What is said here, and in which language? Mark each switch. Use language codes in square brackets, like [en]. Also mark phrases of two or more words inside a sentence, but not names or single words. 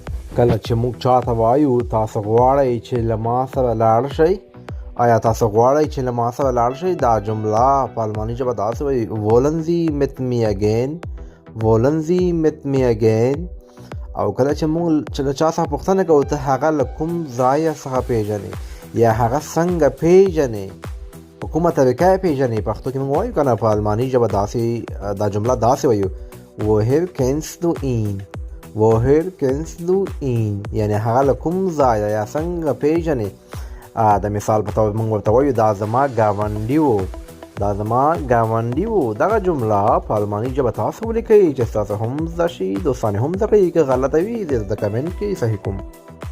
[ps] کله چې موږ چاته وایو تاسو غواړئ چې له ما سره لاړ شئ، آیا تاسو غواړئ چې له ما سره لاړ شئ؟ دا جمله په الماني ژبه داسې وایي: [de] wollen Sie mit mir gehen? wollen Sie mit mir gehen؟ [ps] او کله چې موږ له چا څخه پوښتنه کوو ته هغه له کوم ځایه څخه پیژنې یا هغه څنګه پیژنې، په کومه طریقه یې پیژنې، پښتو کې موږ وایو که نه، په الماني ژبه دا جمله داسې وایو: [de] woher kennst du ihn؟ woher kennst du ihn؟ [ps] یعنی هغه له کوم ځایه یا څنګه پیژنې. د مثال په توګه موږ ورته وایو دا زما ګاونډي و، دا زما ګاونډي و. دغه جمله په الماني ژبه تاسو ولیکئ چې ستاسو هم زده شي، دوستان هم زده کړئ. که غلطه وي زه د کمنټ کې صحیح کوم.